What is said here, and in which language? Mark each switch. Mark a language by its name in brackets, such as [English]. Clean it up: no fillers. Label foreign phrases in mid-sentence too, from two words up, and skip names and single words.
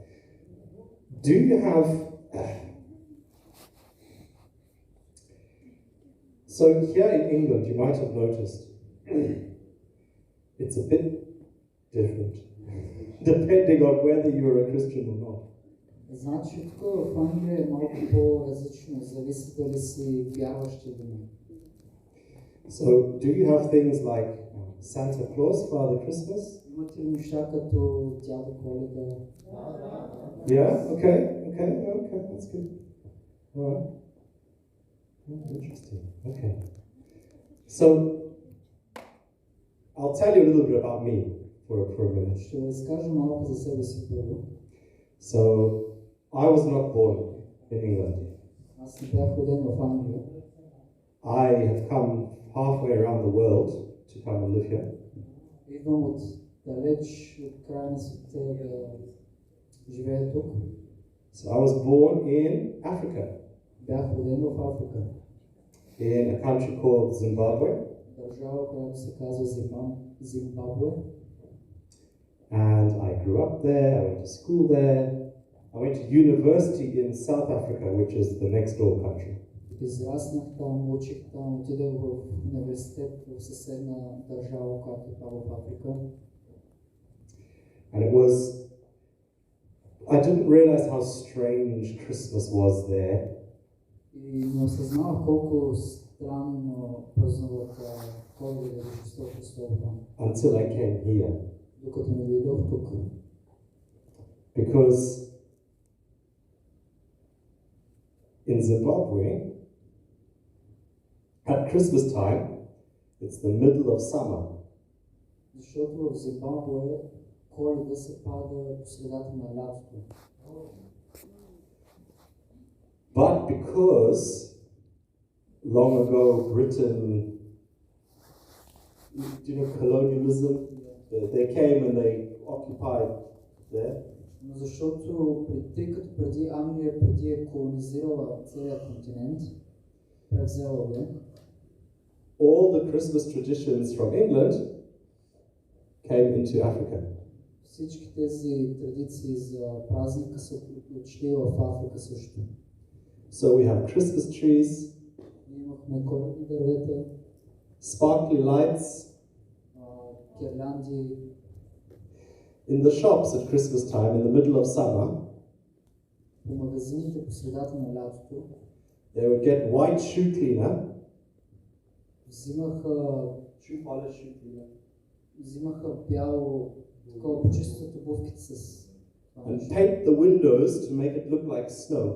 [English] Do you have... So here in England, you might have noticed, it's a bit different, depending on whether you're a Christian or not. [Bulgarian] Значи тук в Англия е малко по-различно, зависи дали си вярващ или не. [English] So, do you have things like Santa Claus, Father Christmas? [Bulgarian] Имате ли неща като дядо Коледа? [English] Yeah, okay, that's good. All right. Interesting, okay. So, I'll tell you a little bit about me for a minute. [Bulgarian] Ще разкажа малко за себе си първо. [English] So, I was not born in England. [Bulgarian] Аз не бях роден в Англия. [English] I have come halfway around the world to come and live here. [Bulgarian] Идвам от далеч от края на света да живея тук. [English] So, I was born in Africa, [Bulgarian] Бях роден в Африка. [English] in a country called Zimbabwe. [Bulgarian] Държава, която се казва Зимбабве. [English] And I grew up there, I went to school there. I went to university in South Africa, which is the next door country. [Bulgarian] Израснах там, учих там, отидах в университет в съседна държава, която е там в Африка. [English] And it was, I didn't realize how strange Christmas was there. [Bulgarian] И не осъзнавах колко странно празнуват Коледа и Рождество Христово там. [English] Until I came here. [Bulgarian] Докато не дойдох тук. [English] Because in Zimbabwe, at Christmas time, it's the middle of summer. [Bulgarian] Защото в Зимбабве Коледа се пада по средата на лятото. [English] But because long ago Britain, do you know colonialism? They came and they occupied there. [Bulgarian] Но защото тъй като преди Англия е колонизирала целият континент, превзела го, [English] all the Christmas traditions from England came into Africa. [Bulgarian] Всички тези традиции за празника са отишли в Африка също. [English] So we have Christmas trees, [Bulgarian] Имахме коледни дървета, [English] sparkly lights. [Bulgarian] гирлянди. [English] In the shops at Christmas time, in the middle of summer, [Bulgarian] По магазините по средата на лятото [English] they would get white shoe cleaner. [Bulgarian] Взимаха бяло, такова почистват обувките с [English] And paint the windows to make it look like snow.